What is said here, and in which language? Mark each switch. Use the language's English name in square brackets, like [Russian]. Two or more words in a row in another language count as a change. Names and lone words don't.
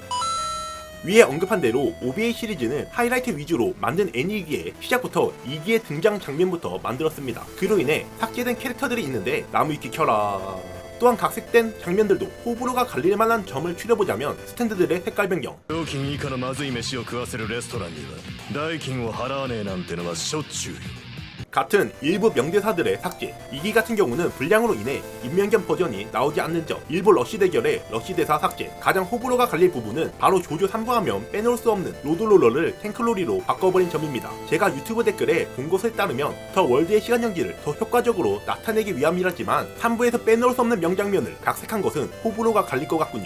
[Korean] 위에 언급한 대로 OVA 시리즈는 하이라이트 위주로 만든 애니이기에 시작부터 2기의 등장 장면부터 만들었습니다. 그로 인해 삭제된 캐릭터들이 있는데 나무위키 켜라. 또한 각색된 장면들도 호불호가 갈릴 만한 점을 추려보자면 스탠드들의 색깔 변경. [Japanese] 料金以下のまずい飯を食わせるレストランには代金を払わねえなんてのはしょっちゅうよ。 [Korean] 같은 일부 명대사들의 삭제. 2기 같은 경우는 불량으로 인해 인명견 버전이 나오지 않는 점. 일부 러쉬 대결의 러쉬 대사 삭제. 가장 호불호가 갈릴 부분은 바로 조조 3부 하면 빼놓을 수 없는 로드롤러를 탱크로리로 바꿔버린 점입니다. 제가 유튜브 댓글에 본 것에 따르면 더 월드의 시간 연기를 더 효과적으로 나타내기 위함이라지만 3부에서 빼놓을 수 없는 명장면을 각색한 것은 호불호가 갈릴 것 같군요.